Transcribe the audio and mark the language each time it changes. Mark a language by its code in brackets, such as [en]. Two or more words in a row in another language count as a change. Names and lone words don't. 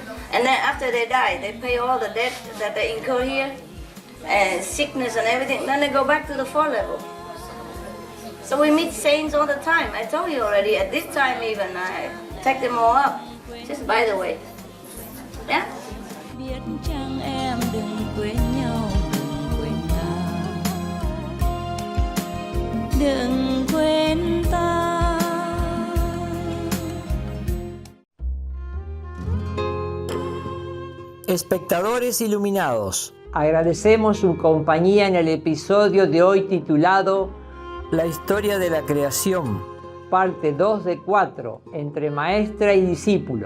[en] And then after they die, they pay all the debt that they incur here, and sickness and everything. Then they go back to the 4th level. So we meet saints all the time. I told you already. At this time even I take them all up. Just by the way. Yeah? [vi] Biết chăng em đừng quên nhau, đừng quên ta. [es] Espectadores iluminados, agradecemos su compañía en el episodio de hoy titulado La historia de la creación, parte 2 de 4, entre maestra y discípulos.